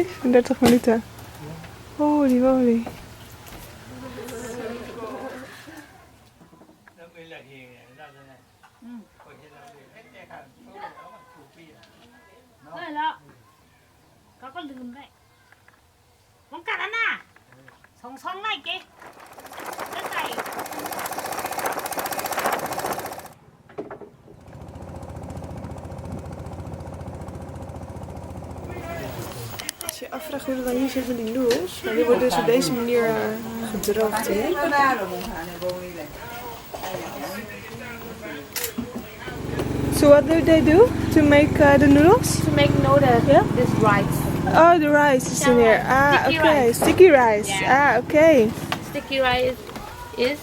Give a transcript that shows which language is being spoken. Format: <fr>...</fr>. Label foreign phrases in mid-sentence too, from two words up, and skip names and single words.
<nl>In 30 minuten.</nl> <en>Holy moly.</en> <vi>Rồi đó. Có con lùn đấy. Không cả đó nè. Sống này kì. Cái này.</vi> <nl>Als je je afvraagt hoe dat dan hier zit met die noedels, die worden dus op deze manier gedroogd hier.</nl> <en>So what do they do to make the noodles? To make noodles, Yeah? this rice. Oh, the rice is in here. Ah, Sticky okay. rice. Sticky rice. Yeah. Ah, okay. Sticky rice is,</en>